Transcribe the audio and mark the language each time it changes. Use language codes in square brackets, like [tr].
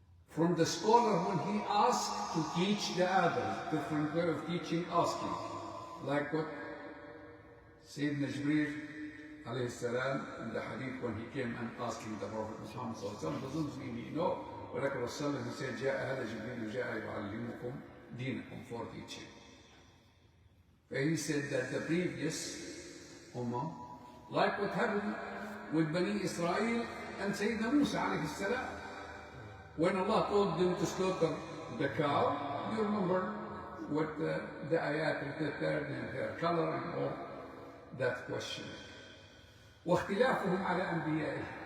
[en] From the scholar, when he asks to teach the others, different way of teaching, asking, like what Sayyidina Jibreel alayhi salam in the hadith when he came and asking the Prophet Muhammad sallallahu alaihi wasallam, doesn't mean he know. But he said, [ar] جاء هذا جبريل جاء يعلمكم دينكم, [en] for teaching. He said that the previous Ummah, like what happened with Bani Israel and Sayyidina Musa alayhi salam, when Allah told them to slaughter the cow, you remember what the ayat prepared and their color and all that question. [ar] واختلافهم على أنبيائهم.